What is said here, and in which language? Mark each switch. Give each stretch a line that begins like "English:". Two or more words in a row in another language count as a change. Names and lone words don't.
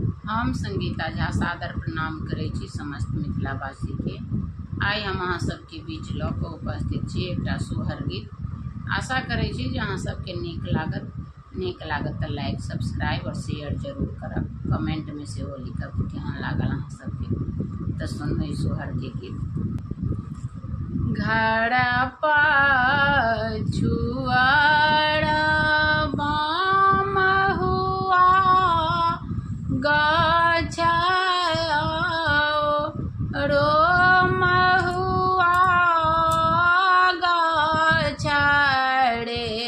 Maithili: हम संगीता झा सादर प्रणाम करै छी समस्त मिथिलावासी के। आइ हम अहाँ सबके बीच लऽ कऽ उपस्थित छी एकटा सोहर गीत। आशा करै छी जे अहाँ सबके नीक लागत तऽ
English: like subscribe
Maithili: और शेयर जरूर करब। कमेंट में सेहो लिखब कि केहन लागल अहाँ सबके। तऽ सुनू ई सोहर के गीत। घर पछुआर बाम हुआ गछाओ रोम हुआ गछाड़े